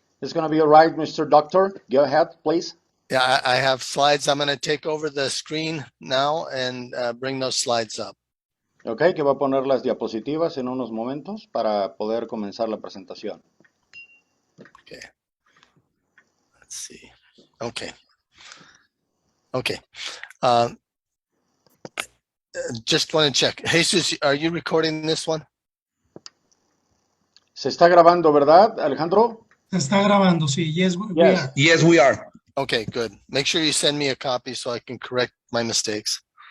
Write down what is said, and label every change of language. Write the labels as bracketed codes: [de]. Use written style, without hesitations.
[en] It's going to be all right, Mr. Doctor. Go ahead, please. Yeah, I have slides. I'm going to take over the screen now and bring those slides up. [es] Ok, que va a poner las diapositivas en unos momentos para poder comenzar la presentación. [en] Okay. Let's see. Okay. Okay. Just want to check. Jesus, are you recording this one? [es] Se está grabando, ¿verdad, Alejandro? Se está grabando, sí. [en] Yes, we are. Yes, we are. Okay, good. Make sure you send me a copy so I can correct my mistakes.